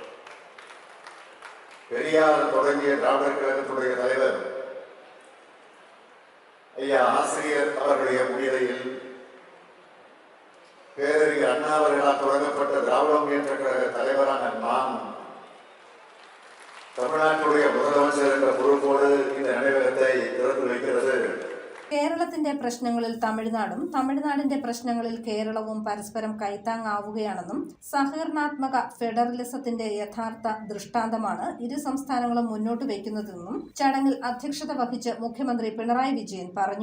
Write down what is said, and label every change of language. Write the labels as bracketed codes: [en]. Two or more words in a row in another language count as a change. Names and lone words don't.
[ta] பெரியார் தொடங்கிய திராவிடர் கழகத்துடைய தலைவர் ஐயா ஆசிரியர் அவர்களுடைய முன்னிலையில் பேரறிஞர் அண்ணா அவர்களால் தொடங்கப்பட்ட திராவிட முன்னேற்ற கழக தலைவரான நான் தமிழ்நாட்டுடைய முதலமைச்சர் என்ற பொறுப்போடு இந்த நினைவகத்தை திறந்து வைக்கிறது. [ml] കേരളത്തിന്റെ പ്രശ്നങ്ങളിൽ തമിഴ്നാടും തമിഴ്നാടിന്റെ പ്രശ്നങ്ങളിൽ കേരളവും പരസ്പരം കൈത്താങ്ങാവുകയാണെന്നും സഹകരണാത്മക ഫെഡറലിസത്തിന്റെ യഥാർത്ഥ ദൃഷ്ടാന്തമാണ് ഇരു സംസ്ഥാനങ്ങളും മുന്നോട്ട് വയ്ക്കുന്നതെന്നും ചടങ്ങിൽ അധ്യക്ഷത വഹിച്ച് മുഖ്യമന്ത്രി പിണറായി വിജയൻ പറഞ്ഞു.